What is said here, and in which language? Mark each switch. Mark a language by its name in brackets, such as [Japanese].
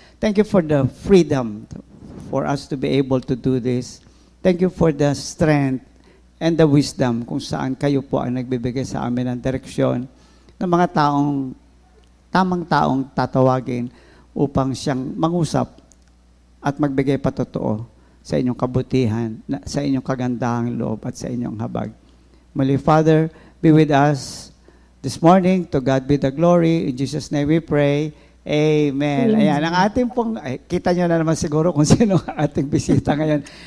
[English] Thank you for the freedom for us to be able to do this. Thank you for the strength and the wisdom [Filipino] kung saan kayo po ang nagbibigay sa amin ng direksyon ng mga tamang taong tatawagin upang siyang mangusap at magbigay patotoo sa inyong kabutihan, sa inyong kagandahang loob at sa inyong habag. [English] Muli, Father, be with us this morning. To God be the glory. In Jesus' name we pray. Amen. [Filipino] Ayan, ang ating pong, kita nyo na naman siguro kung sino ang ating bisita ngayon.